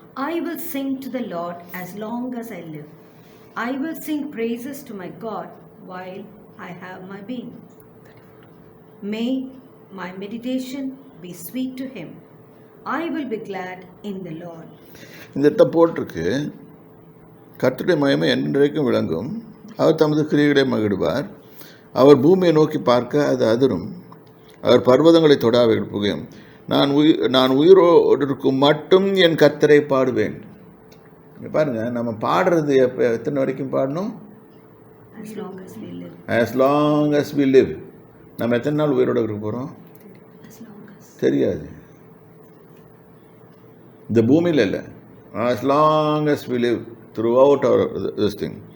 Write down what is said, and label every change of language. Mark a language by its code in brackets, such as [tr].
[en] I will sing to the Lord as long as I live. I will sing praises to my God while I have my being. May my meditation be sweet to him. I will be glad in the Lord. [ta] இந்த இடத்த போட்டிருக்கு, கர்த்தருடைய மகிமை என்றைக்கும் விளங்கும். அவர் தமது கிரியைகளை மகிழ்வார். அவர் பூமியை நோக்கி பார்க்க அது அதிரும். அவர் பர்வதங்களை தொட அவைகள் புகையும். நான் உயிரோடு இருக்கும் மட்டும் என் கர்த்தரை பாடுவேன். பாருங்கள், நம்ம பாடுறது எத்தனை வரைக்கும் பாடணும்? [en] as long as we live. [ta] நம்ம எத்தனை நாள் உயிரோடு இருக்க போகிறோம் தெரியாது. இந்த பூமியில் இல்லை, [en] as long as we live throughout our this thing.